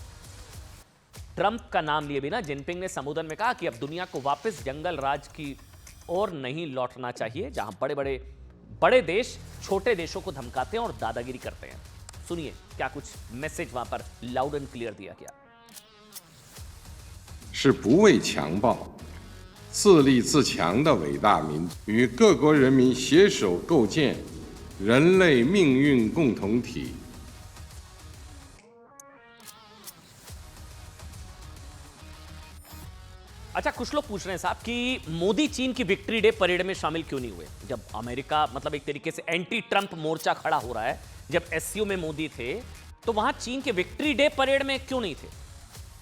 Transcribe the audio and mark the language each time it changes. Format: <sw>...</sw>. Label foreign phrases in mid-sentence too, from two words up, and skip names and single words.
<hi>ट्रंप का नाम लिए बिना जिनपिंग ने संबोधन में कहा कि अब दुनिया को वापस जंगल राज की ओर नहीं लौटना चाहिए, जहां बड़े देश छोटे देशों को धमकाते हैं और दादागिरी करते हैं। सुनिए क्या कुछ मैसेज वहां पर</hi> <en>loud and clear</en> <hi>दिया गया।</hi> <zh>是不畏强暴、自立自强的伟大民族，与各国人民携手构建人类命运共同体。</zh> <hi>अच्छा, कुछ लोग पूछ रहे हैं साहब कि मोदी चीन की विक्ट्री डे परेड में शामिल क्यों नहीं हुए, जब अमेरिका मतलब एक तरीके से एंटी ट्रंप मोर्चा खड़ा हो रहा है। जब एससीओ में मोदी थे तो वहां चीन के विक्ट्री डे परेड में क्यों नहीं थे।</hi>